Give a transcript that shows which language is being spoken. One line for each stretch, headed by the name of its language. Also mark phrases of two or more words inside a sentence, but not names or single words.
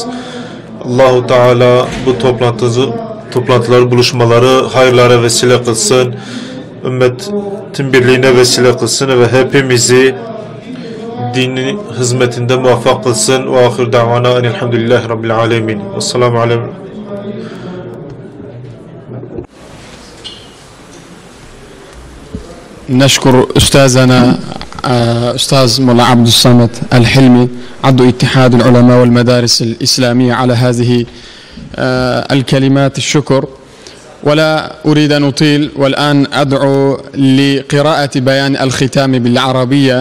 Turkish: Allahu Teala bu toplantıları, buluşmaları hayırlara vesile kılsın. Ümmetin birliğine vesile kılsın ve hepimizi dinin hizmetinde muvaffak kılsın.
Arabic: وآخر دعوانا أن الحمد لله رب العالمين. والسلام عليكم. نشكر أستاذنا أستاذ مولا عبد الصمد الحلمي عضو اتحاد العلماء والمدارس الإسلامية على هذه الكلمات الشكر، ولا أريد أن أطيل، والآن أدعو لقراءة بيان الختام بالعربية.